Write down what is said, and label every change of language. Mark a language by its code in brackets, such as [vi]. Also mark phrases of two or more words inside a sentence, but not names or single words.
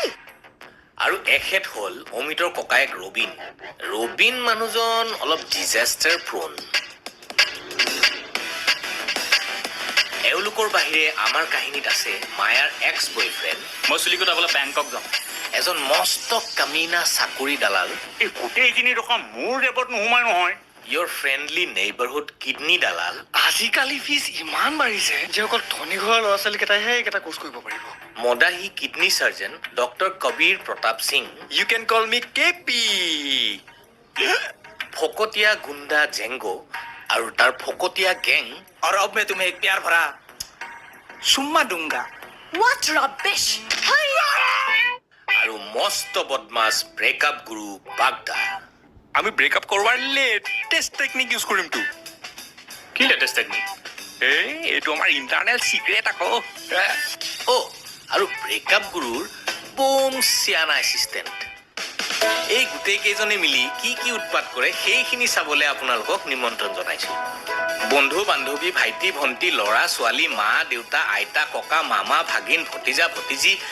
[as] আৰু এখেত হ'ল অমিতৰ ককায়েক ৰবিন মানুহজন অলপ [en] disaster prone [as] এওঁলোকৰ বাহিৰে আমাৰ কাহিনীত আছে মায়াৰ [en] ex boyfriend [as] মই চুলি কটাবলৈ বেংকক যাম এজন মস্ত কামিনা চাকৰি দালাল এই গোটেইখিনি ৰকম মোৰ ৰেপত নোসোমাই নহয় [en] your friendly neighborhood kidney দালাল [as] আজিকালি ফিজ ইমান বাঢ়িছে যে অকল ধনী ঘৰৰ ল'ৰা ছোৱালীকেইটাইহে এইকেইটা কোৰ্চ কৰিব পাৰিব মদাহী [en] kidney surgeon [as] ডক্টৰ কবীৰ প্ৰতাপ সিং [en] You can call me KP [as] ফকতীয়া গুণ্ডা জেংগো আৰু তাৰ ফকতীয়া গেং [hi] और अब मैं तुम्हें एक प्यार भरा सुम्मा दूंगा [en] What rubbish! [as] আৰু মস্ত বদমাছ ব্ৰেকআপ গুৰু বাগদা আমি ব্ৰেকআপ কৰবাৰ [en] latest technique use [as] কৰিমতো কি [en] latest technique [as] এইটো আমাৰ [en] internal secret [as] আকৌ আৰু ব্ৰেকআপ গুৰুৰ বোম চিয়ানা এছিষ্টেণ্ট এই গোটেই কেইজনে মিলি কি কি উৎপাত কৰে সেইখিনি চাবলৈ আপোনালোকক নিমন্ত্ৰণ জনাইছো বন্ধু বান্ধৱী ভাইটি ভণ্টি ল'ৰা ছোৱালী মা দেউতা আইতা ককা মামা ভাগিন ভতিজা ভতিজী